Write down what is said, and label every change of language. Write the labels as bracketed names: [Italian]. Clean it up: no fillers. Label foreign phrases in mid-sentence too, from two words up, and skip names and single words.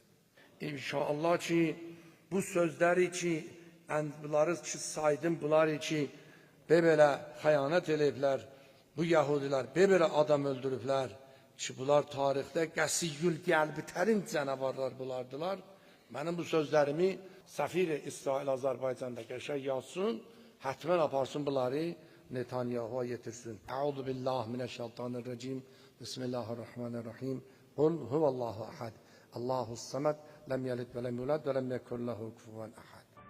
[Azerbaijani] İnşallah ki, bu sözləri ki, bunları ki, saydım, bunları ki, belə xəyanət eləyiblər, bu yahudilər belə adam öldürüblər ki, bunlar tarixdə qəsiyyül qəlbitərin canavarlar bulardılar. Mənim bu sözlərimi Səfir İsrail Azərbaycanda qəşəng yazsın, hətmən aparsın bunları Netanyahu'a yetirsin. [Arabic] أعوذ بالله من الشيطان الرجيم. بسم الله الرحمن الرحيم. قل هو الله أحد. الله الصمد. لم يلد ولم يولد ولم يكن له كفوا أحد.